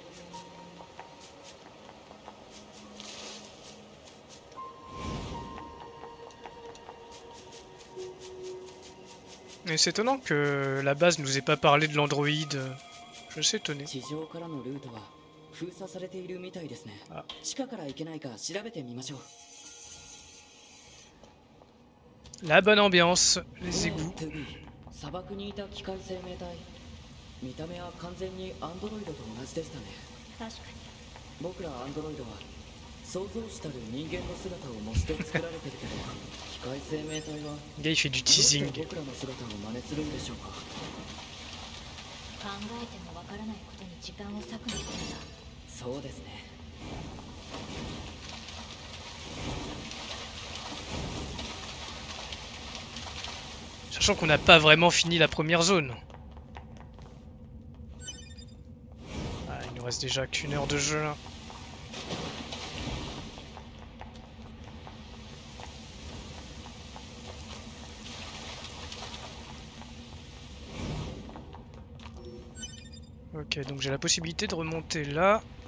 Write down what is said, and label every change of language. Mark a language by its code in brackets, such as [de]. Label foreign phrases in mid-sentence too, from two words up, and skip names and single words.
[fr] Mais c'est étonnant que la base nous ait pas parlé de l'Android. Je suis étonné. [ja] 地上からのルートは封鎖されているみたいですね。あ。地下から行けないか調べてみましょう。 [fr] La bonne ambiance, les égouts. [ja] トゥビー、砂漠にいた機械生命体。見た目は完全にアンドロイドと同じでしたね。確かに。僕らアンドロイドは創造主たる人間の姿を模して作られてるけど、機械生命体は [fr] Le gars il fait du [ja] どうして [fr] teasing. [ja] 僕らの姿を真似するんでしょうか。考えてもわからないことに時間を割くのことだ。そうですね。 [fr] Sachant qu'on n'a pas vraiment fini la première zone. Ah, il nous reste déjà qu'une heure de jeu là. Ok, donc j'ai la possibilité de remonter là.